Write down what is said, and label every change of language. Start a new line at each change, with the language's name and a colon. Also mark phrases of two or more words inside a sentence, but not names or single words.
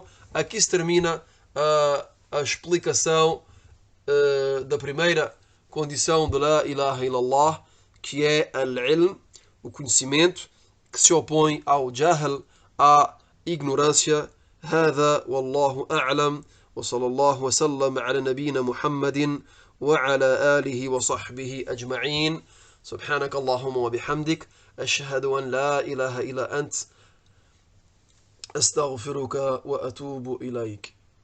Portuguese: Aqui se termina a explicação da primeira condição de
Arabic: لا إله إلا الله,
Portuguese: que é al-ilm, o conhecimento, que se opõe ao jahl, à ignorância.
Arabic: هذا والله أعلم وصلى الله وسلم على نبينا محمد وعلى آله وصحبه أجمعين. سبحانك اللهم وبحمدك أشهد أن لا إله إلا أنت أستغفرك وأتوب إليك.